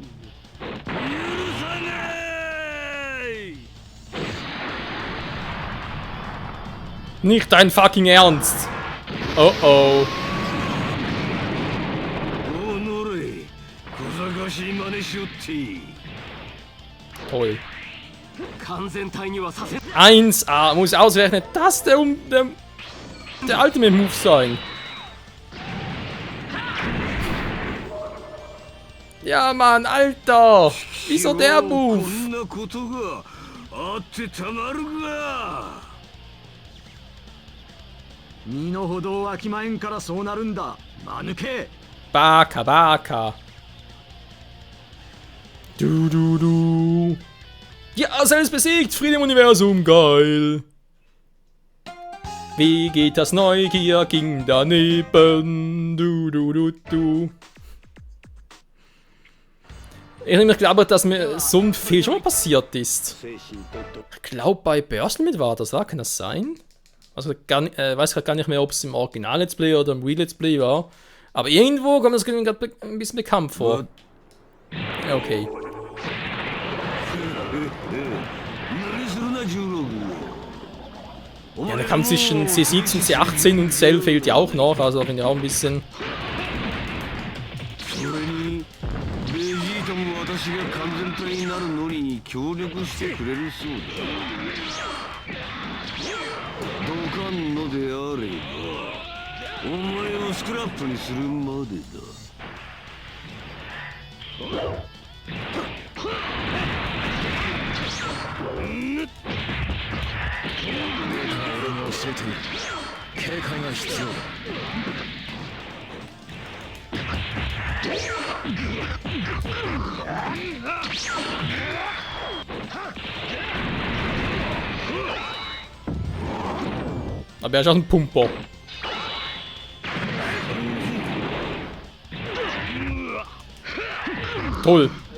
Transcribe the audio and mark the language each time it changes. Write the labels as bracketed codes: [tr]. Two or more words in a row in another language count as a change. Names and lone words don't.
[ja] 許さない。 [de] Nicht dein fucking Ernst! Oh oh. [ja] おのれ、小賢しい真似しよって。 [de] Toll. [ja] 完全体にはさせ。 [de] 1A, muss ausrechnen, das der [en] Ultimate Move [de] sein. Ja, Mann, Alter! Wieso der Move? [ja] こんなことがあってたまるか。身の程をわきまえんからそうなるんだ。間抜け。 Baka, Baka. [de] Du. Ja, selbst besiegt! Friede im Universum, geil! Wie geht das Neugier ging daneben? Du. Ich glaube, dass mir so ein Fehl schon mal passiert ist. [ja] 精神と [de] Ich glaube, bei Börsenlimit war das, kann das sein? Also, weiß gerade gar nicht mehr, ob es im Original-Let's Play oder im Real-Let's Play war. Aber irgendwo kommt das gerade ein bisschen bekannt vor. Ja, okay. [ja] 何するな16。 [de] Ja, der Kampf zwischen C17, C18 und Cell fehlt ja auch noch, also finde ich auch ein bisschen. [ja] それにベジータも私が完全体になるのに協力してくれるそうだ。どかんのであればお前をスクラップにするまでだ。俺も教えている。警戒が必要だ。 [de] Aber er ist auch ein Pumper. Toll.